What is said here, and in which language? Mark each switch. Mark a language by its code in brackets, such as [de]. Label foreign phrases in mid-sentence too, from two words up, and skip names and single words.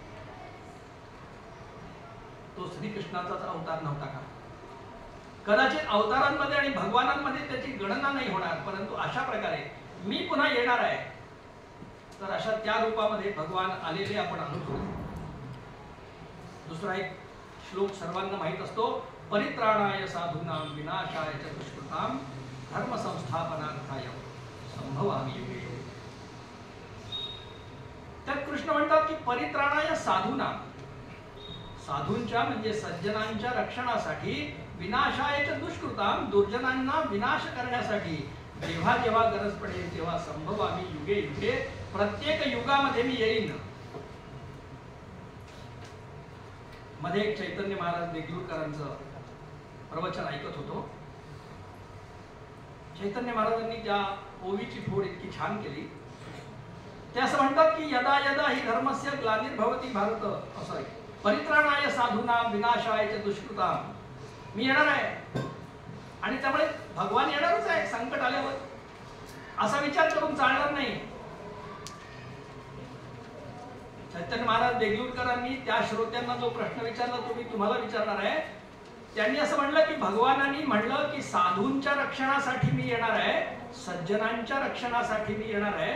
[mr] तो श्रीकृष्णाचाच अवतार नव्हता का? कदाचित अवतारांमध्ये आणि भगवानांमध्ये त्याची गणना नाही होणार, परंतु अशा प्रकारे मी पुन्हा येणार आहे, तर अशा त्या रूपामध्ये भगवान आलेले आपण अनुभवू. दुसरा एक श्लोक सर्वांना माहित असतो, [sa] परित्राणाय साधूनां विनाशाय च दुष्कृतां धर्म संस्थापनार्थाय संभवामि युगे युगे. [mr] त्यात कृष्ण म्हणतात की [sa] परित्राणाय साधूनां, [mr] साधूंच्या म्हणजे सज्जनांच्या रक्षणासाठी, [sa] विनाशाय च दुष्कृतां, [mr] दुर्जनांना विनाश करण्यासाठी जेव्हा जेव्हा गरज पडेल तेव्हा [sa] संभवामि युगे युगे, [mr] प्रत्येक युगामध्ये मी येईन. मध्ये एक चैतन्य महाराज देगलूरकरांचं प्रवचन ऐकत होतो. चैतन्य महाराजांनी त्या ओवीची फोड इतकी छान केली. ते असं म्हणतात की [sa] यदा यदा ही धर्मस्य ग्लानिर्भवति भारत, [mr] असं आहे, [sa] परित्राणाय साधूनां विनाशाय च दुष्कृतां, [mr] मी येणार आहे आणि त्यामुळे भगवान येणारच आहे संकट आल्यावर, असा विचार करून चालणार नाही. चैतन्य महाराज देगलूरकरांनी त्या श्रोत्यांना जो प्रश्न विचारला तो मी तुम्हाला विचारणार आहे. त्यांनी असं म्हणलं की भगवानांनी म्हणलं की साधूंच्या रक्षणासाठी मी येणार आहे, सज्जनांच्या रक्षणासाठी मी येणार आहे.